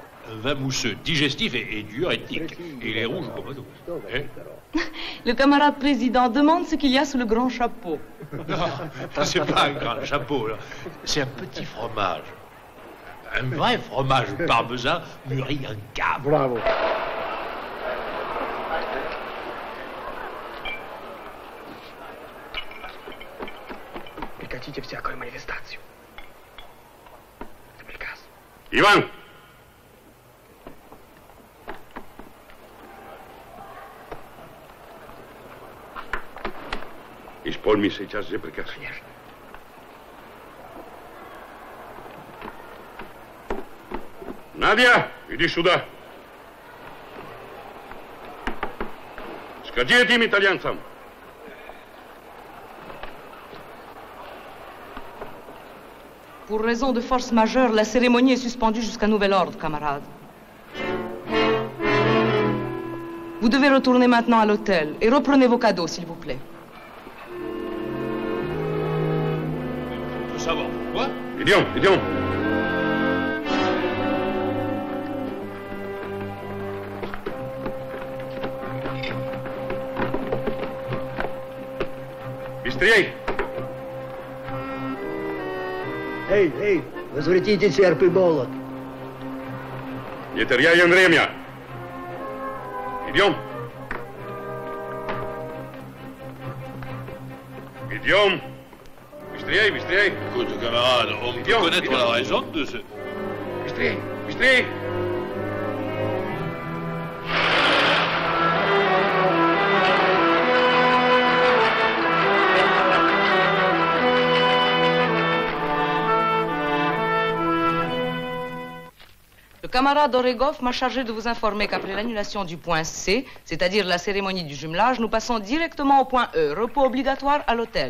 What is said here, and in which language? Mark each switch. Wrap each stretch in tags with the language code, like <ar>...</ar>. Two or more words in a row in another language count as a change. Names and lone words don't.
<fr>Un vin mousseux, digestif et diurétique. Et il est rouge comme nous. Hein? Le camarade président demande ce qu'il y a sous le grand chapeau. Non, c'est pas un grand chapeau, là. C'est un petit fromage. Un vrai fromage parmesan mûri en cave. Bravo.</fr> <ru>Прекратите всякую манифестацию. Это приказ. Иван! Исполни сейчас же приказ. Конечно. Надя, иди сюда. Скажи этим итальянцам.</ru> <fr>Pour raison de force majeure, la cérémonie est suspendue jusqu'à nouvel ordre, camarades. Vous devez retourner maintenant à l'hôtel et reprenez vos cadeaux, s'il vous plaît. Je veux savoir pourquoi.</fr> <ru>Идём, идём. Быстрей! Эй, эй, возвратите серп и молот. Не теряем время. Идем. Идем. Быстрее, быстрее.</ru> <fr>Écoute, camarade, on peut connaître la raison de ce...</fr> <ru>Быстрее, быстрее.</ru> <fr>Le camarade Oregov m'a chargé de vous informer qu'après l'annulation du point C, c'est-à-dire la cérémonie du jumelage, nous passons directement au point E, repos obligatoire à l'hôtel.</fr>